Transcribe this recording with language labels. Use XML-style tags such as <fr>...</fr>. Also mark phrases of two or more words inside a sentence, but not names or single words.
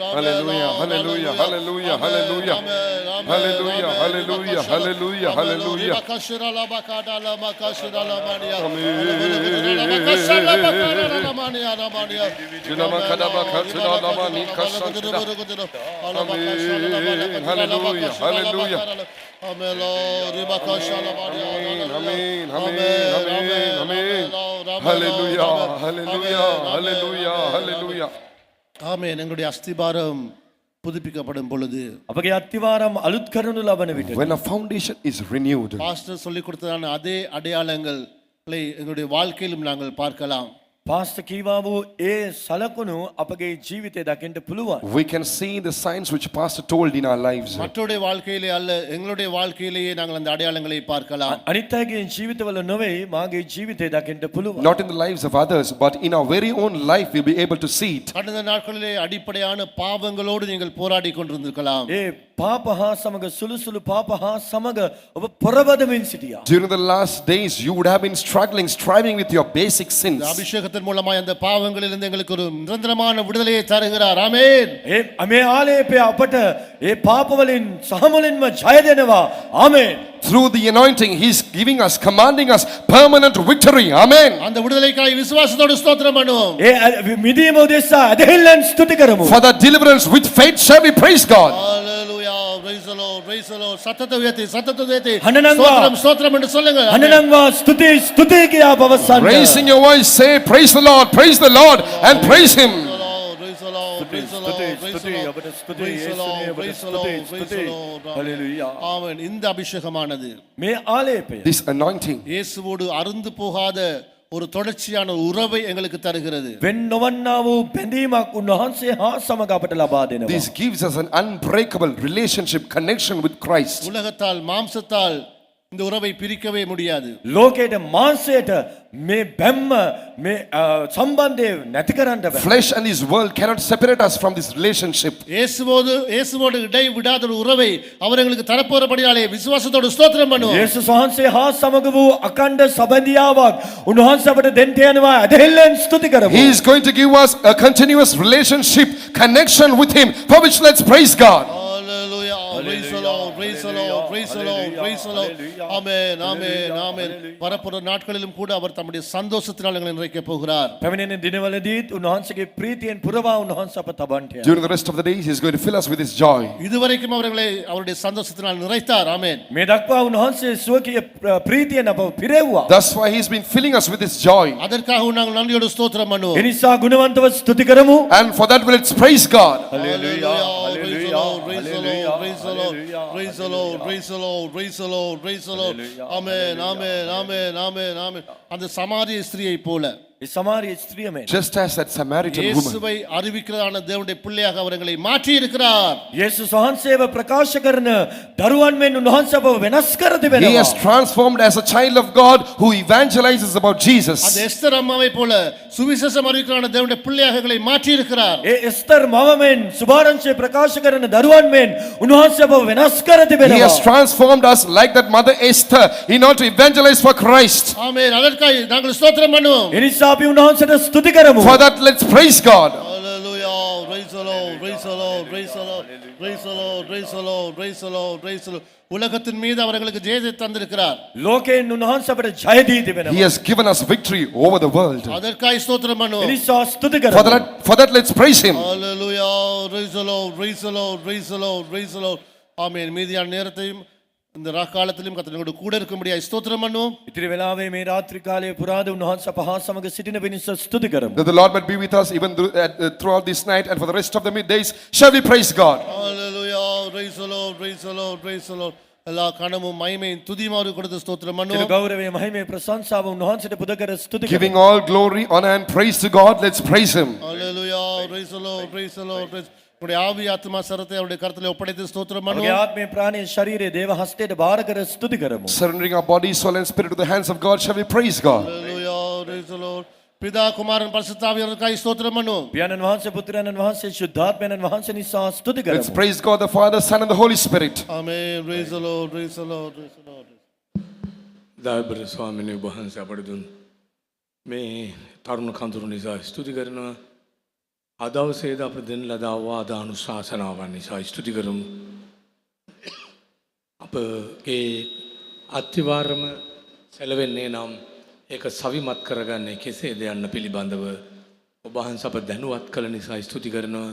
<en>Hallelujah, hallelujah, hallelujah, hallelujah. Hallelujah, hallelujah, hallelujah, hallelujah. Amen. Hallelujah, hallelujah. Amen, Lord. Amen, amen, amen. Hallelujah, hallelujah, hallelujah, hallelujah.</en> <ta>ஆமென். எங்களுடைய அஸ்திபாரம் புதுப்பிக்கப்படும் பொழுது</ta> <si>අපගේ අත්තිවාරම් අලුත් කරනු ලබන විට</si> <en>When a foundation is renewed,</en> <ta>பாஸ்டர் சொல்லிக் கொடுத்ததான அதே அடையாளங்களை எங்களுடைய வாழ்க்கையிலும் நாங்கள் பார்க்கலாம்.</ta> <si>පාස්ත කීවා වූ ඒ සලකුණු අපගේ ජීවිතය දකින්න පුළුවන්.</si> <en>we can see the signs which Pastor told in our lives.</en> <ta>மற்றவருடைய வாழ்க்கையிலே அல்ல, எங்களுடைய வாழ்க்கையிலேயே நாங்கள் அந்த அடையாளங்களை பார்க்கலாம்.</ta> <si>අනිත් අයගේ ජීවිතවල නොවේ මාගේ ජීවිතය දකින්න පුළුවන්.</si> <en>Not in the lives of others, but in our very own life we'll be able to see it.</en> <ta>கடந்த நாட்களிலே அடிப்படையான பாவங்களோடு நீங்கள் போராடி கொண்டிருந்திருக்கலாம்.</ta> <si>ඒ පාප හා සමග සුළුසුළු පාප හා සමග ඔබ පොරබදමින් සිටියා.</si> <en>During the last days, you would have been striving with your basic sins.</en> <ta>அபிஷேகத்தின் மூலமாய் அந்த பாவங்களிலிருந்து எங்களுக்கு ஒரு நிரந்தரமான விடுதலையை தருகிறார். ஆமென்.</ta> <si>මේ ආලේපය අපට ඒ පාපවලින් සහමුලින්ම ජය දෙනවා. ආමේන්.</si> <en>Through the anointing, He's giving us, commanding us permanent victory. Amen.</en> <ta>அந்த விடுதலைக்காய் விசுவாசத்தோடு ஸ்தோத்திரம் பண்ணுவோம்.</ta> <si>ඒ මිදීම උදෙසා ඇදහිල්ලෙන් ස්තුති කරමු.</si> <en>For that deliverance with faith shall we praise God. Hallelujah. Praise the Lord. Praise the Lord.</en> <ta>சத்தத்தை உயர்த்தி ஹன்னனங்கா. ஸ்தோத்திரம் ஸ்தோத்திரம் என்று சொல்லுங்க.</ta> <si>අනනංවා ස්තුති ස්තුති කියා පවසන්න.</si> <en>Raising your voice, say praise the Lord and praise Him. Praise the Lord. Praise the Lord. Praise the Lord. Praise the Lord. Praise the Lord. Praise the Lord. Hallelujah.</en> <ta>ஆமென். இந்த அபிஷேகமானது</ta> <si>මේ ආලේපය</si> <en>This anointing,</en> <ta>இயேசுவோடு அருந்து போகாத ஒரு தொடர்ச்சியான உறவை எங்களுக்கு தருகிறது.</ta> <si>වෙන් නොවන්නා වූ බැඳීමක් උන්වහන්සේ හා සමග අපට ලබා දෙනවා.</si> <en>this gives us an unbreakable relationship, connection with Christ.</en> <ta>உலகத்தால் மாம்சத்தால் இந்த உறவை பிரிக்கவே முடியாது.</ta> <si>ලෝකයට මාංශයට මේ බැම්ම මේ සම්බන්ධය නැති කරන්න බෑ.</si> <en>Flesh and this world cannot separate us from this relationship.</en> <ta>இயேசுவோடு இடை விடாத ஒரு உறவை அவர் எங்களுக்கு தரப்போறபடியாலே விசுவாசத்தோடு ஸ்தோத்திரம் பண்ணுவோம்.</ta> <si>යේසුස් වහන්සේ හා සමග වූ අකණ්ඩ සබඳියාවක් උන්වහන්සේ අපට දෙන්න යනවා. ඇදහිල්ලෙන් ස්තුති කරමු.</si> <en>He is going to give us a continuous relationship, connection with Him, for which let's praise God. Hallelujah. Praise the Lord. Praise the Lord. Praise the Lord. Praise the Lord. Amen. Amen. Amen.</en> <ta>வரப்போற நாட்களிலும் கூட அவர் தம்முடைய சந்தோஷத்தினால் எங்களை நிறைக்க போகிறார்.</ta> <si>පැමිණෙන දිනවලදීත් උන්වහන්සේගේ ප්‍රීතියෙන් පුරවා උන්වහන්සේ අප තබන්ට යනවා.</si> <en>During the rest of the days, He is going to fill us with His joy.</en> <ta>இதுவரைக்கும் அவர்களை அவருடைய சந்தோஷத்தினால் நிறைத்தார். ஆமென்.</ta> <si>මේ දක්වා උන්වහන්සේ සුවකීය ප්‍රීතියෙන් අප පිරෙව්වා.</si> <en>That's why He's been filling us with His joy.</en> <ta>அதற்காக நாங்கள் நன்றியோடு ஸ்தோத்திரம் பண்ணுவோம்.</ta> <si>ඒ නිසා ගුණවන්තව ස්තුති කරමු.</si> <en>And for that, let's praise God. Hallelujah. Praise the Lord. Praise the Lord. Praise the Lord. Praise the Lord. Praise the Lord. Praise the Lord. Praise the Lord. Amen. Amen. Amen. Amen. Amen.</en> <ta>அந்த சமாரிய ஸ்திரியை போல</ta> <si>ඒ සමාරිය ස්ත්‍රිය මෙන්</si> <en>Just as that Samaritan woman,</en> <ta>இயேசுவை அறிவிக்கிறதான தேவனுடைய பிள்ளையாக அவர்களை மாற்றி இருக்கிறார்.</ta> <si>යේසුස් වහන්සේව ප්‍රකාශ කරන දරුවන් මෙන් උන්වහන්සේ අපව වෙනස් කර</si> <en>He</en> <si>තිබෙනවා.</si> <en>has transformed as a child of God who evangelizes about Jesus.</en> <ta>அந்த எஸ்தர் அம்மாவை போல சுவிசேஷம் அறிவிக்கிறதான தேவனுடைய பிள்ளையாக எங்களை மாற்றி இருக்கிறார்.</ta> <si>ඒ එස්තර් මව මෙන් සුභාරංශය ප්‍රකාශ කරන දරුවන් මෙන් උන්වහන්සේ අපව වෙනස් කර</si> <en>He has</en> <si>තිබෙනවා.</si> <en>transformed us like that mother Esther in order to evangelize for Christ.</en> <ta>ஆமென். அதற்காக நாங்கள் ஸ்தோத்திரம் பண்ணுவோம்.</ta> <si>ඒ නිසා අපි උන්වහන්සේට ස්තුති කරමු.</si> <en>For that, let's praise God. Hallelujah. Praise the Lord. Praise the Lord. Praise the Lord. Praise the Lord. Praise the Lord. Praise the Lord. Praise the Lord.</en> <ta>உலகத்தின் மீது அவர்களுக்கு ஜெயத்தை தந்திருக்கிறார்.</ta> <si>ලෝකයෙන් උන්වහන්සේ අපට ජය දී</si> <en>He</en> <si>තිබෙනවා.</si> <en>has given us victory over the world.</en> <ta>அதற்காக ஸ்தோத்திரம்</ta> <si>ඒ</si> <ta>பண்ணுவோம்.</ta> <si>නිසා ස්තුති</si> <en>For</en> <si>කරමු.</si> <en>that, let's praise Him. Hallelujah. Praise the Lord. Praise the Lord. Praise the Lord. Praise the Lord.</en> <ta>ஆமென். மீதியான நேரத்தையும் இந்த ராக்காலத்திலும் கர்த்தரோடு கூட இருக்கும்படியாய் ஸ்தோத்திரம் பண்ணுவோம்.</ta> <si>ඉතිරි වෙලාවේ මේ රාත්‍රී කාලයේ පුරාද උන්වහන්සේ අප හා සමග සිටින පිණිස ස්තුති කරමු.</si> <en>That the Lord might be with us even throughout this night and for the rest of the middays. Shall we praise God? Hallelujah. Praise the Lord. Praise the Lord. Praise the Lord.</en> <ta>எல்லா கனமும் மகிமையும் துதியும் அவருக்கு கொடுத்து ஸ்தோத்திரம்</ta> <si>සියලු</si> <ta>பண்ணுவோம்.</ta> <si>ගෞරවය මහිමේ ප්‍රශංසාව උන්වහන්සේට පුද කර ස්තුති</si> <en>Giving</en> <si>කරමු.</si> <en>all glory, honor and praise to God. Let's praise Him. Hallelujah. Praise the Lord. Praise the Lord. Praise.</en> <ta>உடைய ஆவி ஆத்மா சரத்தை அவருடைய கரத்திலே ஒப்படைத்து ஸ்தோத்திரம்</ta> <si>අපගේ</si> <ta>பண்ணுவோம்.</ta> <si>ආත්මය ප්‍රාණය ශරීරය දේව හස්තයට බාර කර ස්තුති කරමු.</si> <en>Surrendering our body, soul and spirit to the hands of God. Shall we praise God? Hallelujah. Praise the Lord.</en> <ta>பிதா குமாரன் பரிசுத்த ஆவியானவருக்காய் ஸ்தோத்திரம் பண்ணுவோம்.</ta> <si>පියාණන් වහන්සේ පුත්‍රයන්න් වහන්සේ ශුද්ධාත්මයන්න් වහන්සේ නිසා ස්තුති</si> <en>Let's</en> <si>කරමු.</si> <en>praise God the Father, Son and the Holy Spirit. Amen. Praise the Lord. Praise the Lord. Praise the Lord.</en> <si>දායබර ස්වාමීන් වහන්සේ අපට දුන් මේ තරුණ කඳුරු නිසා ස්තුති කරනවා. අදවසේද අප දෙන ලද අවවාද අනුශාසනාවන් නිසා ස්තුති කරමු. අපගේ අත්තිවාරම සැලවෙන්නේ නම් ඒක සවිමත් කරගන්නේ කෙසේද යන්න පිළිබඳව ඔබ වහන්සේ අප දැනුවත් කළ නිසා ස්තුති කරනවා.</si>